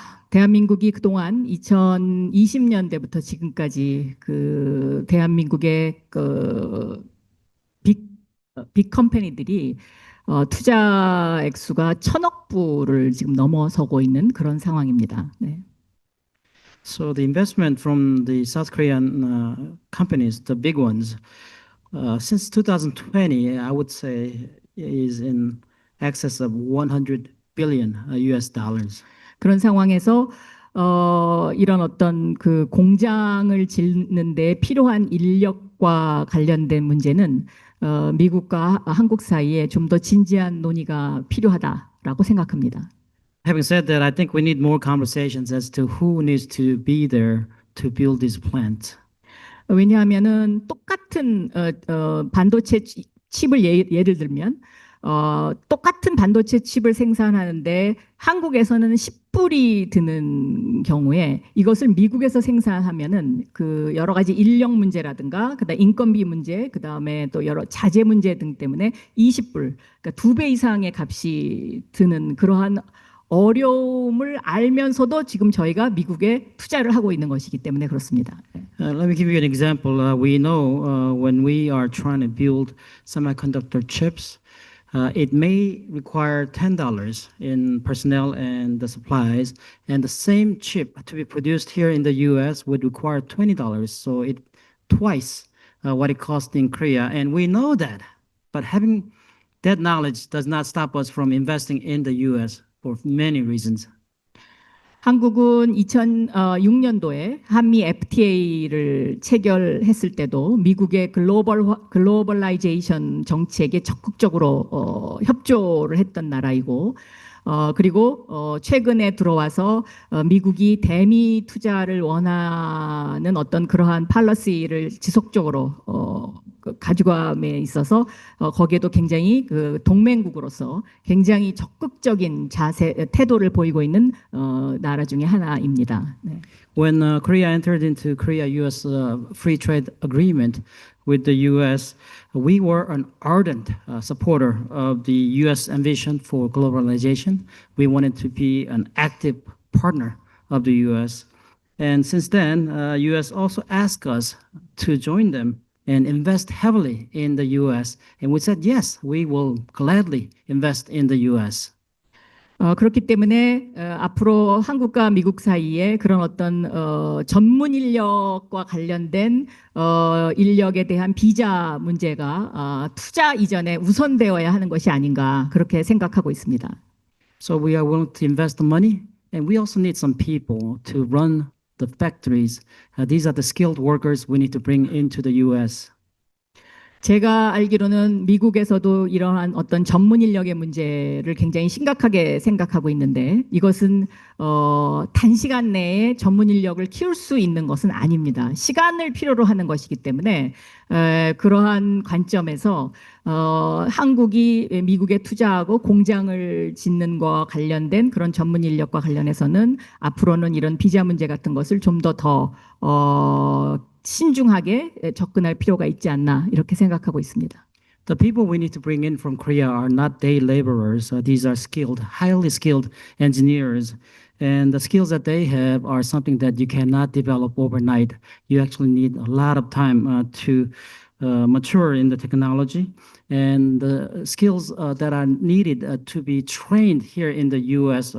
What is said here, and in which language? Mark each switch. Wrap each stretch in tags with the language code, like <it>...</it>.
<ko>대한민국이 그동안 2020년대부터 지금까지 그 대한민국의 그 빅 컴퍼니들이 투자 액수가 1,000억 불을 지금 넘어서고 있는 그런 상황입니다. 네.</ko> <en>So the investment from the South Korean companies, the big ones, since 2020, I would say is in excess of 100 billion US dollars.</en> <ko>그런 상황에서 이런 어떤 그 공장을 짓는 데 필요한 인력과 관련된 문제는 미국과 한국 사이에 좀 더 진지한 논의가 필요하다라고 생각합니다.</ko> <en>Having said that, I think we need more conversations as to who needs to be there to build this plant.</en> <ko>왜냐하면은 똑같은 반도체 칩을 예를 들면 똑같은 반도체 칩을 생산하는데 한국에서는 10불이 드는 경우에 이것을 미국에서 생산하면은 그 여러 가지 인력 문제라든가 그다음 인건비 문제 그다음에 또 여러 자재 문제 등 때문에 20불 그러니까 2배 이상의 값이 드는 그러한 어려움을 알면서도 지금 저희가 미국에 투자를 하고 있는 것이기 때문에 그렇습니다.</ko> <en>Let me give you an example. We know when we are trying to build semiconductor chips, it may require $10 in personnel and the supplies, and the same chip to be produced here in the U.S. would require $20, so it twice what it costs in Korea, and we know that. But having that knowledge does not stop us from investing in the U.S. for many reasons.</en> <ko>한국은 2006년도에 한미 FTA를 체결했을 때도 미국의 글로벌라이제이션 정책에 적극적으로 협조를 했던 나라이고 그리고 최근에 들어와서 미국이 대미 투자를 원하는 어떤 그러한 팔러시를 지속적으로 가져감에 있어서 거기에도 굉장히 그 동맹국으로서 굉장히 적극적인 태도를 보이고 있는 나라 중에 하나입니다. 네.</ko> <en>When Korea entered into Korea-U.S. Free Trade Agreement with the U.S., we were an ardent supporter of the U.S. ambition for globalization. We wanted to be an active partner of the U.S. And since then, U.S. also asked us to join them and invest heavily in the U.S. And we said, yes, we will gladly invest in the U.S.</en> <ko>그렇기 때문에 앞으로 한국과 미국 사이에 그런 어떤 전문 인력과 관련된 인력에 대한 비자 문제가 투자 이전에 우선되어야 하는 것이 아닌가 그렇게 생각하고 있습니다.</ko> <en>So we are willing to invest the money, and we also need some people to run the factories. These are the skilled workers we need to bring into the U.S.</en> <ko>제가 알기로는 미국에서도 이러한 어떤 전문 인력의 문제를 굉장히 심각하게 생각하고 있는데 이것은 단시간 내에 전문 인력을 키울 수 있는 것은 아닙니다. 시간을 필요로 하는 것이기 때문에 그러한 관점에서 한국이 미국에 투자하고 공장을 짓는 것과 관련된 그런 전문 인력과 관련해서는 앞으로는 이런 비자 문제 같은 것을 좀 더 신중하게 접근할 필요가 있지 않나 이렇게 생각하고 있습니다.</ko> <en>The people we need to bring in from Korea are not day laborers. These are skilled, highly skilled engineers. And the skills that they have are something that you cannot develop overnight. You actually need a lot of time to mature in the technology and the skills that are needed to be trained here in the U.S.</en>